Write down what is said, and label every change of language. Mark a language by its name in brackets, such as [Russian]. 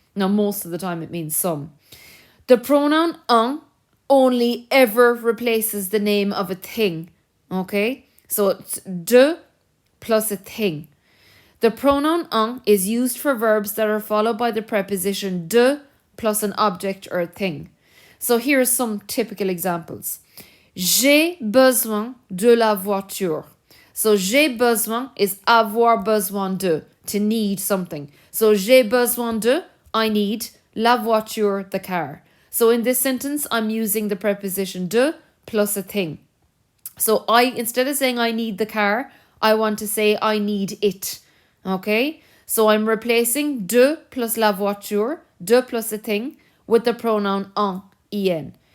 [English] Now most of the time it means some. The pronoun en only ever replaces the name of a thing. Okay? So it's de plus a thing. The pronoun en is used for verbs that are followed by the preposition de plus an object or a thing. So here are some typical examples. [French] J'ai besoin de la voiture. So j'ai besoin is avoir besoin de, [English] to need something. So [French] j'ai besoin de, [English] I need, [French] la voiture, [English] the car. So in this sentence, I'm using the preposition de plus a thing. So instead of saying I need the car, I want to say I need it. Okay? So I'm replacing de plus la voiture, de plus a thing, with the pronoun en.